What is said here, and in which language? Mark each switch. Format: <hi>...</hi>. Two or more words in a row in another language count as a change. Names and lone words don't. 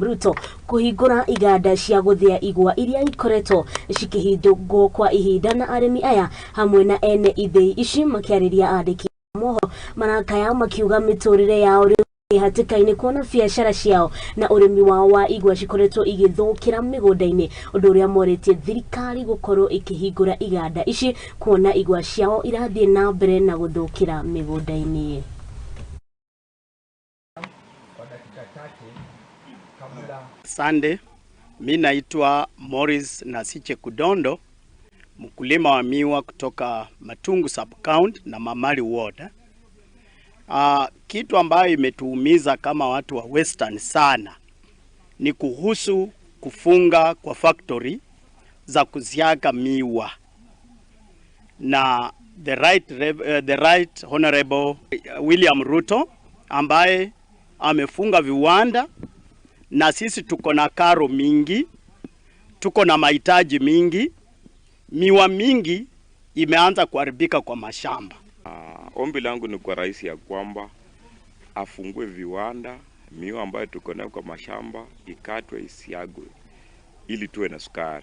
<ki>Ruto kuhingura iganda cia guthia igwa iria ikoretwo cikihindurwo kwa ihinda na arimi aya hamwe na ene ithei ici makiariria andiki moho marakaya makiuga miturire yao hatikaini kuona biashara ciao na urimi wao wa igwa cikoretwo igithukira migunda-ini undu uria moretie thirikari gukorwo ikihingura iganda ici kuona igwa ciao irathie na mbere na guthukira migunda-ini.</ki> <sw>Sande, mimi naitwa Morris Nasiche Kudondo, mkulima wa miwa kutoka Matungu Sub-County na Mamari Ward. Kitu ambayo imetuumiza kama watu wa Western sana ni kuhusu kufunga kwa factory za kusiaga miwa, na</sw> <en>the right honorable</en> <sw>William Ruto ambaye amefunga viwanda, na sisi tuko na karo mingi, tuko na mahitaji mingi, miwa mingi imeanza kuharibika kwa mashamba. Ombi langu ni kwa rais ya kwamba afungue viwanda, miwa ambayo tuko nayo kwa mashamba ikatwe isiagwe ili tuwe na sukari.</sw>